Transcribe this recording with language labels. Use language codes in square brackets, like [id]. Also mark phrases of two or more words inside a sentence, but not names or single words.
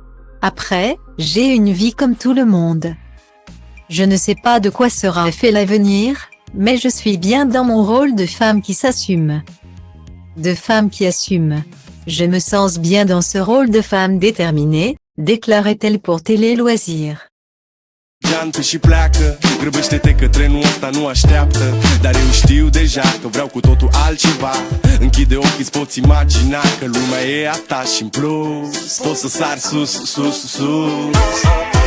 [fr] Après, j'ai une vie comme tout le monde. Je ne sais pas de quoi sera fait l'avenir, mais je suis bien dans mon rôle de femme qui s'assume. De femme qui assume. Je me sens bien dans ce rôle de femme déterminée, déclarait-elle pour Télé Loisirs. [ro] Geantă și pleacă, grăbește-te că trenul ăsta nu așteaptă. Dar eu știu deja că vreau cu totul altceva. Închide ochii, îți poți imagina că lumea e a ta și în plus poți să sari sus, sus, sus.